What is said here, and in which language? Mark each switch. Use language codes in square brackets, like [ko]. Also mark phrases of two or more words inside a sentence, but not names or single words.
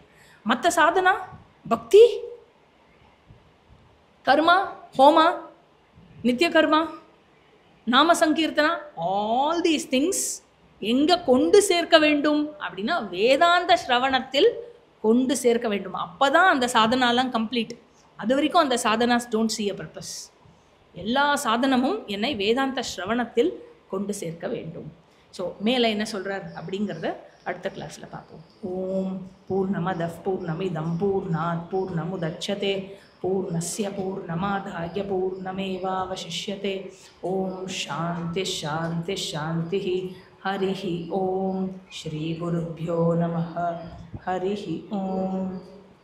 [ta] மற்ற சாதனா, பக்தி, கர்மா, ஹோமா, நித்திய கர்மா, நாம சங்கீர்த்தனா, [en] all these things [ta] எங்கே கொண்டு சேர்க்க வேண்டும் அப்படின்னா வேதாந்த ஸ்ரவணத்தில் கொண்டு சேர்க்க வேண்டும். அப்போ தான் அந்த சாதனாலாம் கம்ப்ளீட். அது வரைக்கும் அந்த சாதனாஸ் [en] don't see a purpose. [ta] எல்லா சாதனமும் என்னை வேதாந்த ஸ்ரவணத்தில் கொண்டு சேர்க்க வேண்டும். ஸோ மேலே என்ன சொல்கிறார் அப்படிங்கிறத அடுத்த கிளாஸில் பார்ப்போம். [sa] ओम् पूर्णमदः पूर्णमिदं पूर्णात् पूर्णमुदच्यते पूर्णस्य पूर्णमादाय पूर्णमेवावशिष्यते. ओम् शान्ति शान्ति शान्ति. हरिः ओम्. श्री गुरुभ्यो नमः. हरिः ओम्.